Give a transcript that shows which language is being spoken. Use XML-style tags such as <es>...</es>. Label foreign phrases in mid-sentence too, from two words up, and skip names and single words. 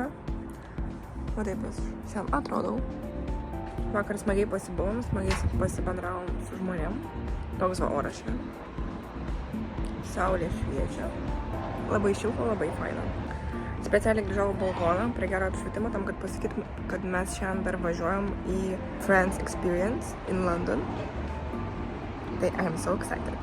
<lt>O taip aš šiandien atrodau. Vakar smagiai pasibuvom, smagiai pasibendravom su žmonėm. Toks va oras šiandien. Saulė šviečia. Labai šilta, labai faina. Specialiai grįžau į balkoną prie gero apšvietimo tam, kad pasakytum, kad mes šiandien dar važiuojam į Friends Experience in London.</lt> <en>Tai I am so excited.</en>